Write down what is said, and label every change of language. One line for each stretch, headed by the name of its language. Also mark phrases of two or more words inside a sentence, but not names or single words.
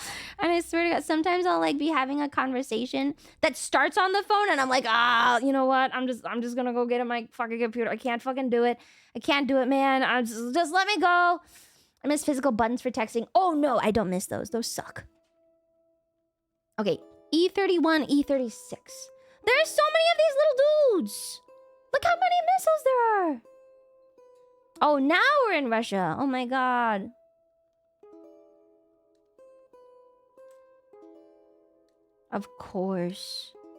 English: And I swear to God, sometimes I'll like be having a conversation that starts on the phone and I'm like, you know what? I'm just gonna go get on my fucking computer. I can't fucking do it. I can't do it, man. Just let me go. I miss physical buttons for texting. Oh no, I don't miss those. Those suck. Okay. E31, E36. There are so many of these little dudes. Look how many missiles there are. Oh, now we're in Russia. Oh my God. Of course.